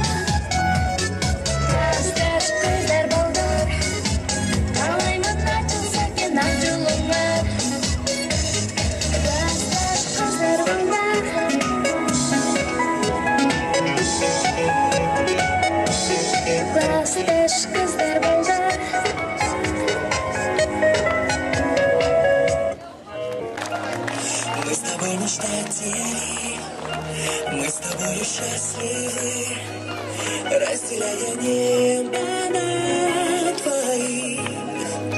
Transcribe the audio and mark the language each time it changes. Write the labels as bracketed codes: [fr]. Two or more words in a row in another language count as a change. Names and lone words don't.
[ky] Классташ кыздар балдар, каалаймын ачылса экен ак жолуңа. Классташ кыздар балдар, классташ кыздар балдар. [ru] Мы с тобой мечтатели, мы с тобой счастливы, разделяя небо над твоим